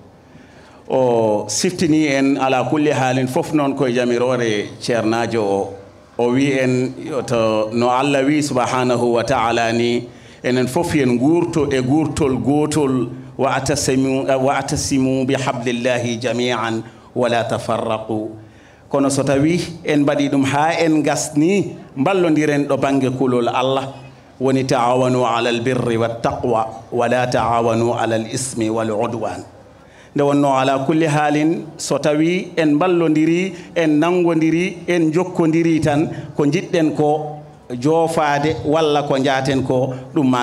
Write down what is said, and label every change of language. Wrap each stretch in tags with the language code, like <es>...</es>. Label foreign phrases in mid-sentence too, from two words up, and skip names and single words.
<ff>o siftini en</ff> <ar>على كل حال</ar> <ff>fof noon koye jamirore ceernajo o wi en to no allah wi</ff> <ar>سبحانه وتعالى</ar> <ff>ni enen fof yen guurto e guurtol gootol</ff> <ar>واعتصموا بحبل الله جميعا ولا تفرقوا</ar> <ff>kono so tawi en mbaɗi ɗum ha en gasni ballodiren ɗo banggue kulol allah woni</ff> <ar>تعاونوا على البر والتقوى ولا تعاونوا على الإثم والعدوان</ar> <ff>nde wonno</ff> <ar>على كل حال</ar> <ff>so tawi en ballodiri en nangodiri en jokkodiri tan ko jiɗɗen ko joofade walla ko jaaten ko ɗum ma</ff>